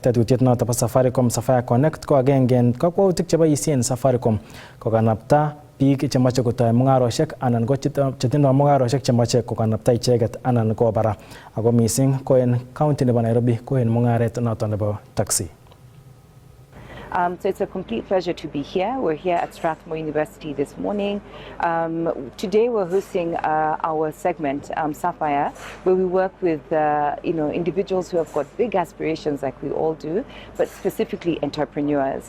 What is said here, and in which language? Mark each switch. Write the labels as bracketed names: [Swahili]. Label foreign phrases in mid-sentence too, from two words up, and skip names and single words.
[Kalenjin] Tetutiet noto bo Safaricom Connect ko agenge en kakwautik cheboisien Safaricom kokanapta biik chemache kotoi mung'aroshek anan ko chetindoi mung'aroshek chemache kokanapta icheket anan ko bara. Ako mising ko en county nebo Nairobi ko en mung'aret noto nebo taxi. [English] So it's a complete pleasure to be here. We're here at Strathmore University this morning. Today we're hosting our segment, Sapphire, where we work with individuals who have got big aspirations like we all do, but specifically entrepreneurs.